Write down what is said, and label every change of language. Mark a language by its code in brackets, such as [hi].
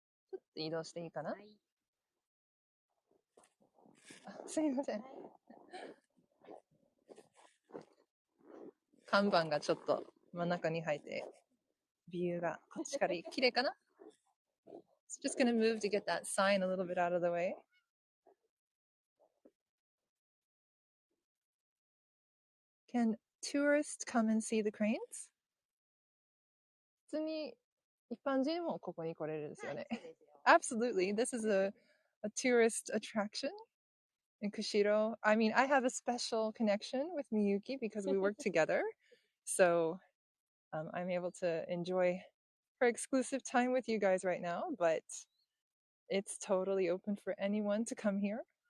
[ja] ちょっと移動していいかな？はい。すいません。看板がちょっと真ん中に入って、ビューがこっちから綺麗かな？ [en] So just gonna move to get that sign a little bit out of the way. Can tourists come and see the cranes? [ja] 普通に一般人もここに来れるんですよね。はい、そうですよ。 [en] Absolutely. This is a tourist attraction in Kushiro. I mean, I have a special connection with Miyuki because we work together. So I'm able to enjoy her exclusive time with you guys right now, but it's totally open for anyone to come here.